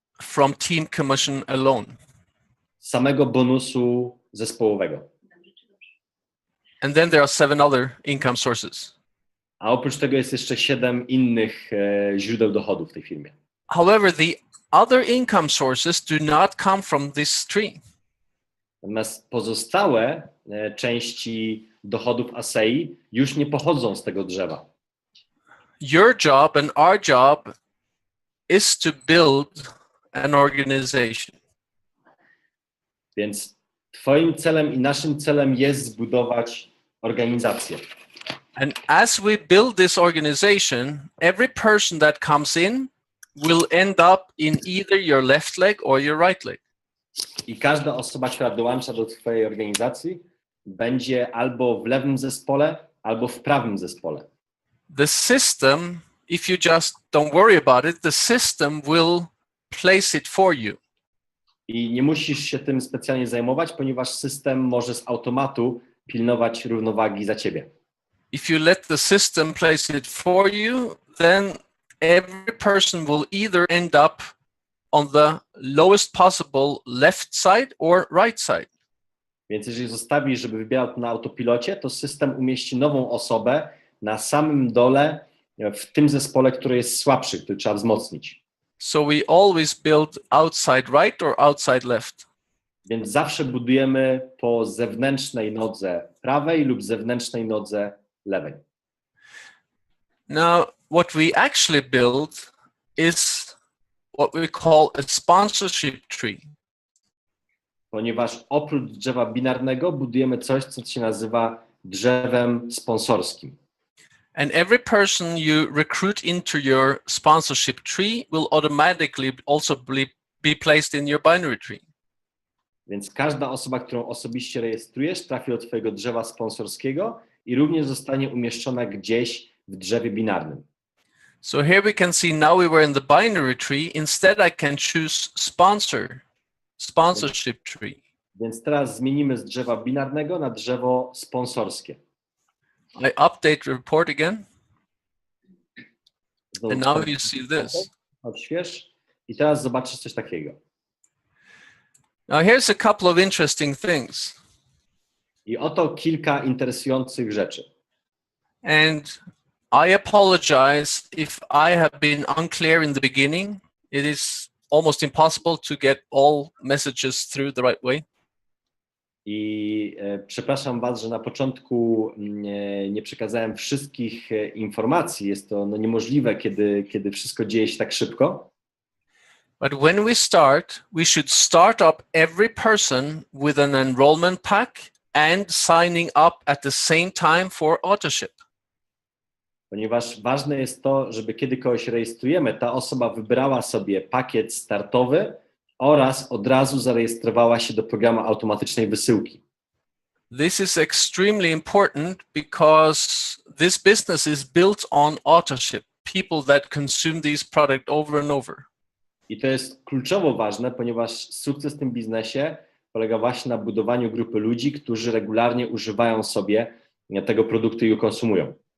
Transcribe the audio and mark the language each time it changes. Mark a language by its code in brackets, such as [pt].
[en] From team commission alone. [pl] samego bonusu zespołowego. [en] And then there are 7 other income sources. [pl] A oprócz tego jest jeszcze 7 innych źródeł dochodu w tej firmie. [en] However, the other income sources do not come from this tree. [pl] Natomiast pozostałe części dochodów ASEI już nie pochodzą z tego drzewa. [en] Your job and our job is to build an organization. [pl] Więc twoim celem i naszym celem jest zbudować organizację. [en] And as we build this organization, every person that comes in will end up in either your left leg or your right leg. [pl] I każda osoba, która dołącza do twojej organizacji, będzie albo w lewym zespole, albo w prawym zespole. [en] The system, if you just don't worry about it, the system will place it for you. [pl] I nie musisz się tym specjalnie zajmować, ponieważ system może z automatu pilnować równowagi za ciebie. [en] If you let the system place it for you, then every person will either end up on the lowest possible left side or right side. [pl] Więc jeżeli zostawisz, żeby wybierał to na autopilocie, to system umieści nową osobę na samym dole w tym zespole, który jest słabszy, który trzeba wzmocnić. [en] So we always build outside right or outside left. [pl] Więc zawsze budujemy po zewnętrznej nodze prawej lub zewnętrznej nodze lewej. [en] Now, what we actually build is what we call a sponsorship tree. [pl] Ponieważ oprócz drzewa binarnego budujemy coś, co się nazywa drzewem sponsorskim. [en] And every person you recruit into your sponsorship tree will automatically also be placed in your binary tree. [pl] Więc każda osoba, którą osobiście rejestrujesz, trafi do twojego drzewa sponsorskiego i również zostanie umieszczona gdzieś w drzewie binarnym. [en] So here we can see now we were in the binary tree. Instead, I can choose sponsorship tree. [pl] Więc teraz zmienimy z drzewa binarnego na drzewo sponsorskie. [en] I update the report again. [pl] Znowu [en] And now you see this. [pl] odśwież i teraz zobaczysz coś takiego. [en] Now here's a couple of interesting things. [pl] I oto kilka interesujących rzeczy. [en] And I apologize if I have been unclear in the beginning. It is almost impossible to get all messages through the right way. [pl] I przepraszam was, że na początku nie przekazałem wszystkich informacji. Jest to niemożliwe, kiedy wszystko dzieje się tak szybko. [en] But when we start, we should start up every person with an enrollment pack and signing up at the same time for authorship. [pl] Ponieważ ważne jest to, żeby kiedy kogoś rejestrujemy, ta osoba wybrała sobie pakiet startowy oraz od razu zarejestrowała się do programu automatycznej wysyłki. [en] This is extremely important because this business is built on authorship, people that consume these products over and over. [pl] I to jest kluczowo ważne, ponieważ sukces w tym biznesie polega właśnie na budowaniu grupy ludzi, którzy regularnie używają sobie tego produktu i go konsumują.